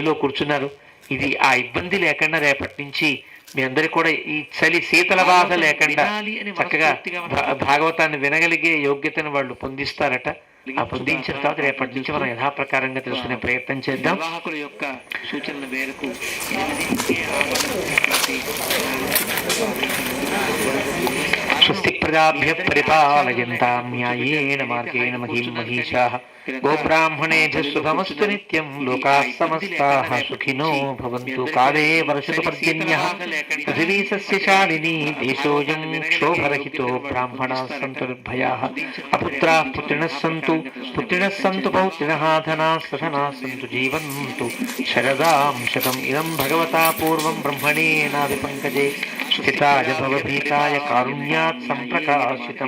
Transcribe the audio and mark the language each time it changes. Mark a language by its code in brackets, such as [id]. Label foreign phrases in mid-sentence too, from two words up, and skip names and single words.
[te] ఇది ఆ ఇబ్బంది లేకుండా రేపటి నుంచి మీ అందరికి కూడా ఈ చలి శీతల బాధ లేకుండా చక్కగా భాగవతాన్ని వినగలిగే యోగ్యతను వాళ్ళు పొందిస్తారట. ఆ పొందించిన తర్వాత రేపటి నుంచి మనం యథాప్రకారంగా తెలుసుకునే ప్రయత్నం చేద్దాం. నిర్వాహకుల యొక్క సూచనల మేరకు [sa] స్వస్తి ప్రజాభ్య పరిపాలయంతాం న్యాయేన మార్గేణ మహీం మహీషాః గోబ్రాహ్మణేభ్యः శుభమస్తు నిత్యం లోకాः సమస్తాः సుఖినో భవంతు. కాలే వర్షతు పర్జన్యః పృథివీ సస్యశాలినీ దేశోऽयं క్షోభరహితో బ్రాహ్మణాः సంతు నిర్భయాः అపుత్రాः పుత్రిణः సంతు పౌత్రిణः ధనాः సధనాः సంతు జీవంతు శరదాం శతం. ఇదం భగవతా పూర్వం బ్రహ్మణేనాది పంకజే స్థితాయ భవభీతాయ కారుణ్యాత్ సంప్రకాశితం.